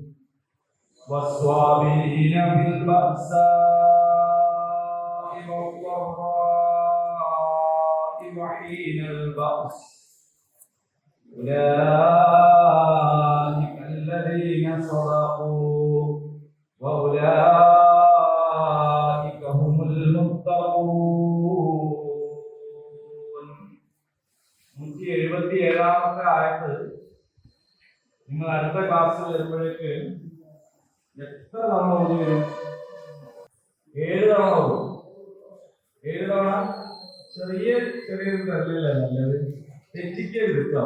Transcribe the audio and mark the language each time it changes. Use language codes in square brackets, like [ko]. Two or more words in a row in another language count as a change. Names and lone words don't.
[ar] والصابرين في البأساء والضراء وحين البأس أولئك الذين صدقوا وأولئك هم المتقون. [ml] 177ാമത്തെ ആയത്ത് നിങ്ങൾ അടുത്ത ക്ലാസ്സിൽ വരുമ്പോഴേക്ക് എത്ര തവണ ഓടി വരും? 7 തവണ ഓടും. 7 തവണ ചെറിയൊരു തരലില്ല, നല്ലത് തെറ്റിക്കരുത് കേട്ടോ.